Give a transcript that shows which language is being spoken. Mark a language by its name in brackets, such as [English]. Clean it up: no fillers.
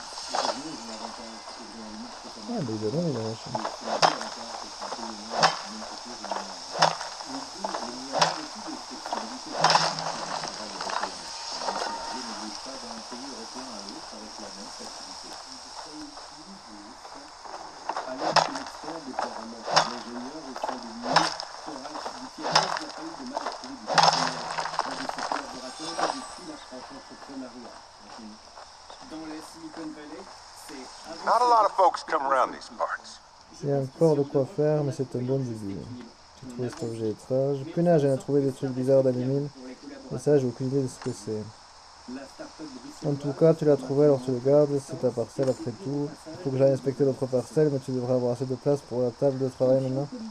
[French] Alors que l'expert déplore un manque d'ingénieurs au sein de l'UE, Horace Gutiérrez n'a pas eu de mal à trouver du personnel. Un de ses collaborateurs a depuis la franche entrepreneuriat. Dans la Silicon Valley, c'est [English] Not a lot of folks come around these parts. [French] Il y a encore de quoi faire, mais c'est un bon début. J'ai trouvé cet objet étrange. Punaise, j'en ai trouvé des trucs bizarres dans les mines. Et ça, j'ai aucune idée de ce que c'est. En tout cas, tu l'as trouvé, alors tu le gardes, c'est ta parcelle après tout. Il faut que j'aille inspecter l'autre parcelle, mais tu devrais avoir assez de place pour la table de travail maintenant.